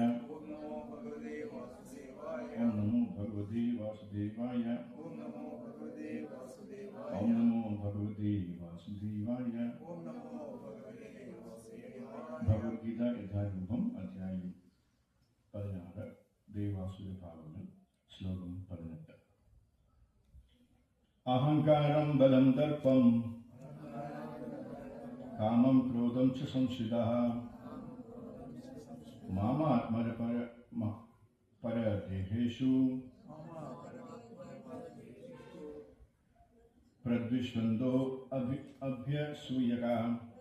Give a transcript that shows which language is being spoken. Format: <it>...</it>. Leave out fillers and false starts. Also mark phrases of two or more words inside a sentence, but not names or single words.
<sa>ॐ नमो भगवते वासुदेवाय. ॐ नमो भगवते वासुदेवाय. ॐ नमो भगवते वासुदेवाय. ॐ नमो भगवते वासुदेवाय. ॐ नमो भगवते वासुदेवाय.</sa> <ml>Bhagavad Gita Adhyay Rupam ശ്ലോകം 18.</ml> <sa>അഹങ്കാരം ബലം ദർപ്പം കാമം ക്രോധം ച സംശ്രിതഃ മാമാത്മപരദേഹേഷു പ്രദ്വിഷ്വന്തോ അഭ്യസൂയകാ.</sa>